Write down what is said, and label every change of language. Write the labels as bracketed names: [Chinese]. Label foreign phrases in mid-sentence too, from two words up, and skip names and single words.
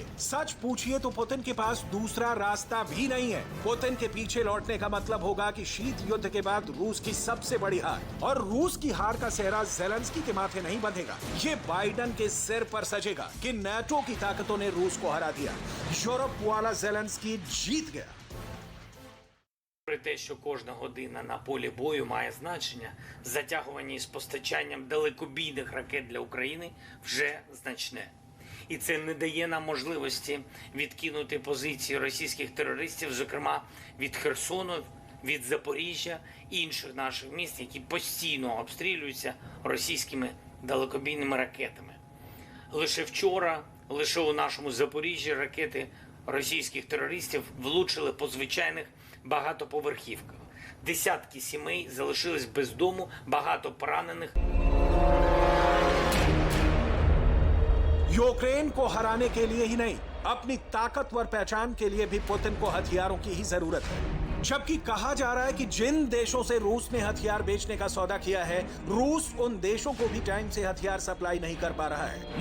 [Hindi] सच पूछिए तो पुतिन के पास दूसरा रास्ता भी नहीं है। पुतिन के पीछे लौटने का मतलब होगा कि शीत युद्ध के बाद रूस की सबसे बड़ी हार, और रूस की हार का सेहरा ज़ेलेंस्की के माथे नहीं बंधेगा, ये बाइडन के सिर पर सजेगा कि नाटो की ताकतों ने रूस को हरा दिया। यूरोप वाला ज़ेलेंस्की जीत गया। [Ukrainian] При те, що кожна година на полі бою має значення, затягування із постачанням далекобійних ракет для України вже значне. І це не дає нам можливості відкинути позиції російських терористів, зокрема від Херсону, від Запоріжжя і інших наших міст, які постійно обстрілюються російськими далекобійними ракетами. Лише вчора, лише у нашому Запоріжжі ракети російських терористів влучили по звичайних багатоповерхівках. Десятки сімей залишились без дому, багато поранених. [Hindi] यूक्रेन को हराने के लिए ही नहीं, अपनी ताकतवर पहचान के लिए भी पुतिन को हथियारों की ही जरूरत है। जबकि कहा जा रहा है कि जिन देशों से रूस ने हथियार बेचने का सौदा किया है, रूस उन देशों को भी टाइम से हथियार सप्लाई नहीं कर पा रहा है।